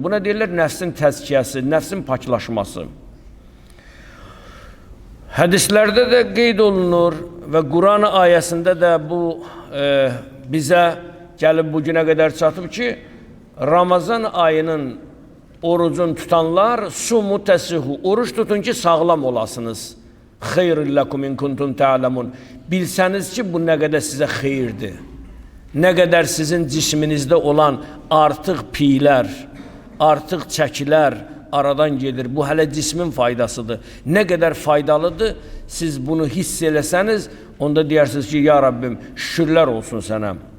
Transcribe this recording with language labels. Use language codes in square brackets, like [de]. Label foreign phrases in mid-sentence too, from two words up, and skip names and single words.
[az] Buna deyirlər nəfsin təzkiyəsi, nəfsin paklaşması. Hədislərdə də qeyd olunur və Quran ayəsində də bu bizə gəlib bugünə qədər çatıb ki, Ramazan ayının orucun tutanlar [ar] صوموا تصحوا, [az] oruç tutun ki, sağlam olasınız. [ar] خير لكم إن كنتم تعلمون. [az] Bilsəniz ki, bu nə qədər sizə xeyirdir. Nə qədər sizin cisminizdə olan artıq piylər, artıq çəkilər aradan gedir. Bu hələ cismin faydasıdır. Nə qədər faydalıdır, siz bunu hiss eləsəniz, onda deyirsiniz ki, ya Rabbim, şükürlər olsun sənə.